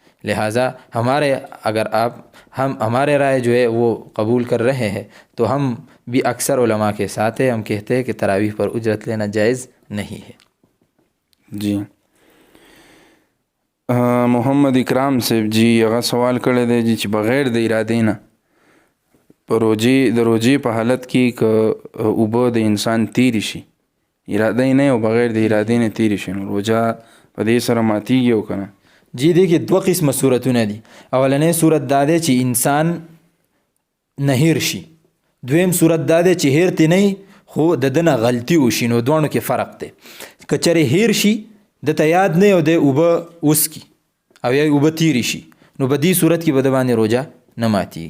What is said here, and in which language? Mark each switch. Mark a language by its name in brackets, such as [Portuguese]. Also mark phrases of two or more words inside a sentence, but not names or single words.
[Urdu] لہٰذا ہمارے رائے جو ہے وہ قبول کر رہے ہیں تو ہم بھی اکثر علماء کے ساتھ ہیں. ہم کہتے ہیں کہ تراویح پر اجرت لینا جائز نہیں ہے. [Pashto] جی محمد اکرام صاحب جی هغه سوال کړی دی جی چې بغیر د ارادې نه په روجې په حالت کې که اوبه د انسان تیری شي، اراده یې نه او بغیر د ارادې نه تیری شي، نو روجه په دې سره ماتیږي او که نه؟ جی دیکھیے دو قسم صورتونه دي. اولنی صورت دا دی چې انسان نه هیر شي، دویم صورت دا دی چې هیر تی نه خو د ده نه غلطي وشي، نو دواړو کې فرق دی. که چېرې هیر شي دته یاد نه او دی اوبه وسکي او یا اوبه تیری شي، نو په دې صورت کې به د باندې روجه نه ماتیږي.